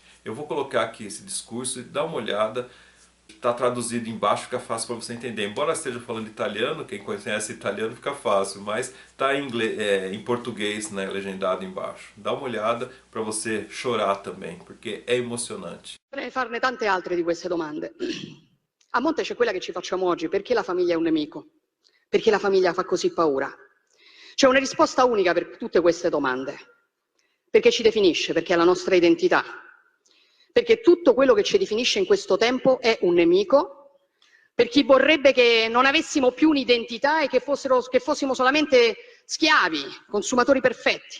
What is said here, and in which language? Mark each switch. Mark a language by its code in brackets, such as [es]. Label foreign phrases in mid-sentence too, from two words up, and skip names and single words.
[pt] Eu vou colocar aqui esse discurso e dá uma olhada. Está traduzido embaixo, fica fácil para você entender. Embora esteja falando italiano, quem conhece italiano fica fácil, mas está em português, né, legendado embaixo. Dá uma olhada para você chorar também, porque é emocionante. [it] Potrei farne tante altre di queste domande. A monte c'è quella che ci facciamo oggi: perché la famiglia è un nemico? Perché la famiglia fa così paura? C'è una risposta unica per tutte queste domande: perché ci definisce, perché è la nostra identità. Perché tutto quello che ci definisce in questo tempo è un nemico, per chi vorrebbe che non avessimo più un'identità e che fossimo solamente schiavi, consumatori perfetti.